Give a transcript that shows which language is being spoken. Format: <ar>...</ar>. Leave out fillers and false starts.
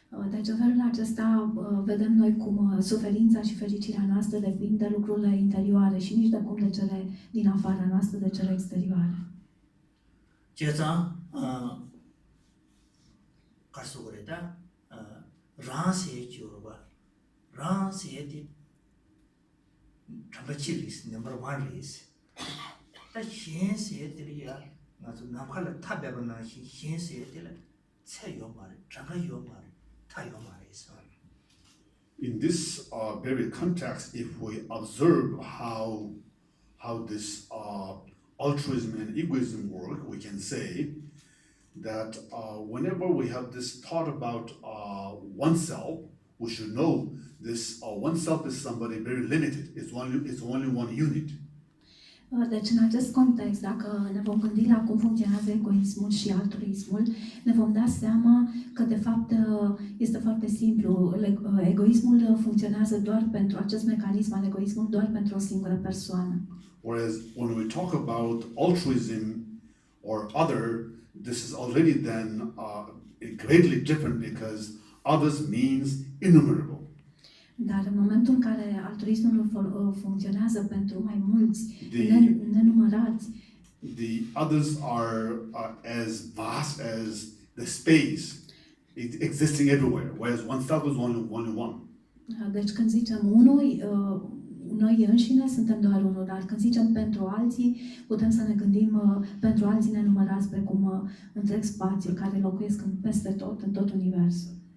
<ro>Deci în felul acesta vedem noi cum suferința și fericirea noastră depind de lucrurile interioare și nici de cum de cele din afara noastră, de cele exterioare. 제자 갈수 그래다 라세 지어봐 라세디 잠바치리스 넘버 1 리스 다 현세들이야 아주 남칼 탑배거나 현세들 체요 말 장가요 말 타요 말이서.</ro> <en>In this very context, if we observe how this altruism and egoism work, we can say that whenever we have this thought about oneself, we should know this oneself is somebody very limited. It's only one unit.</en> <ro>Deci, în acest context, dacă ne vom gândi la cum funcționează egoismul și altruismul, ne vom da seama că, de fapt, este foarte simplu. Egoismul funcționează doar pentru acest mecanism al egoismului, doar pentru o singură persoană.</ro> <en>Whereas when we talk about altruism or other, this is already then greatly different because others means innumerable.</en> <ro>Dar în momentul în care altruismul funcționează pentru mai mulți, nenumărați,</ro> <en>the others are as vast as the space existing everywhere, whereas oneself is only one.</en> <ro>Deci când zicem unui, noi înșine suntem doar unul, dar când zicem pentru alții, putem să ne gândim pentru alții nenumărați, precum întreg spațiul care locuiesc peste tot, în tot universul.</ro>